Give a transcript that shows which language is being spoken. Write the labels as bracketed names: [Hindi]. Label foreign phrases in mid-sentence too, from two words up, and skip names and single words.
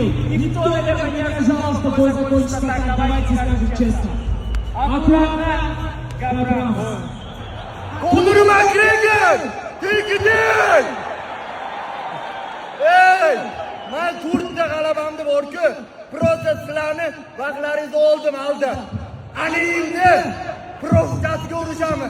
[Russian] Никто, наверное, не ожидал, что бой закончится так. Давайте скажем честно. Аккуратно, Габрамов. [Uzbek] Conor McGregor! Tegidin! Ey! Men 4 ta g'alabamni bor-ku, prosta sizlarni vaqtlaringizni oldim aldi. Ana endi profitasiga urishamiz.